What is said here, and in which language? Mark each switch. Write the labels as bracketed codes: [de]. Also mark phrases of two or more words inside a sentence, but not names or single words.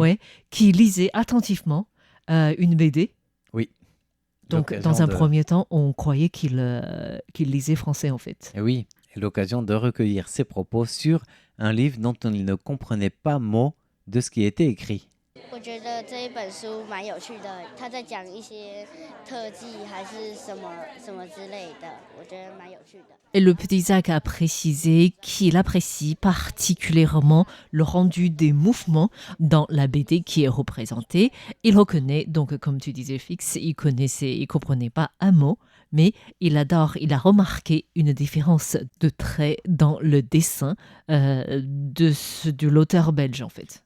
[fr] ouais, qui lisait attentivement une BD. Oui. Donc, L'occasion dans un de- premier temps, on croyait qu'il lisait français, en fait. Et oui, et l'occasion de recueillir ses propos sur un livre dont il ne comprenait pas mot de ce qui était écrit. [zh] 我觉得这一本书蛮有趣的，他在讲一些特技还是什么什么之类的，我觉得蛮有趣的。 [fr] Et le petit Zach a précisé qu'il apprécie particulièrement le rendu des mouvements dans la BD qui est représentée. Il reconnaît, donc comme tu disais Fix, il comprenait pas un mot, mais il a remarqué une différence de trait dans le dessin de l'auteur belge en fait.